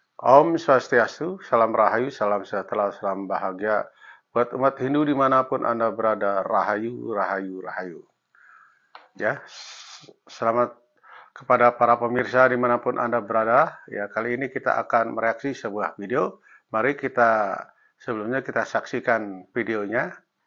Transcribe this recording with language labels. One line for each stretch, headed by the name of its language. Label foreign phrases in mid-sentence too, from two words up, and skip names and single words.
Indonesian: Om Swastiastu, salam rahayu, salam sejahtera, salam bahagia buat umat Hindu dimanapun Anda berada. Rahayu, rahayu, rahayu. Ya, selamat kepada para pemirsa dimanapun Anda berada. Ya, kali ini kita akan mereaksi sebuah video. Mari sebelumnya kita saksikan videonya.